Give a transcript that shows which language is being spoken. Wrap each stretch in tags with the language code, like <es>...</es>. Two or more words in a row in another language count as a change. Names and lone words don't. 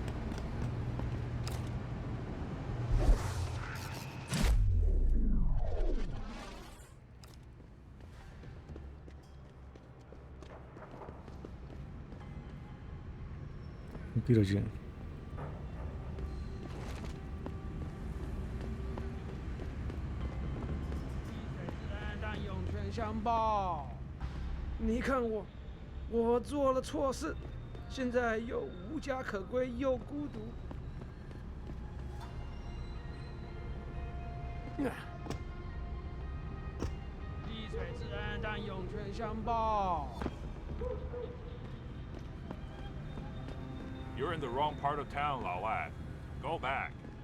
<es>Ir allí.</es> <zh>但涌泉相报，你看我做了错事，现在又无家可归，又孤独。滴水之恩，但涌泉相报。</zh> <en>You're in the wrong part of town, 老外. Go back.</en>